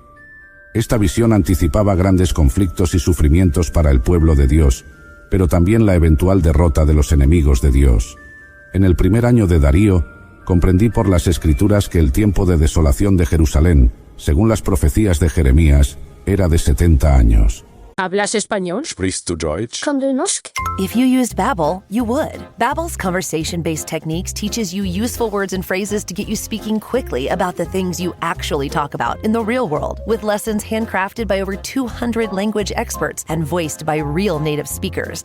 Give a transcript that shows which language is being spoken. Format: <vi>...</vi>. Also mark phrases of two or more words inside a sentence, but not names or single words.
<es>Esta visión anticipaba grandes conflictos y sufrimientos para el pueblo de Dios, pero también la eventual derrota de los enemigos de Dios. En el primer año de Darío, comprendí por las Escrituras que el tiempo de desolación de Jerusalén, según las profecías de Jeremías, era de 70 años. ¿Hablas español?</es> <de>Sprichst du Deutsch?</de> <en>If you used Babbel, you would. Babbel's conversation-based techniques teaches you useful words and phrases to get you speaking quickly about the things you actually talk about in the real world, with lessons handcrafted by over 200 language experts and voiced by real native speakers.</en>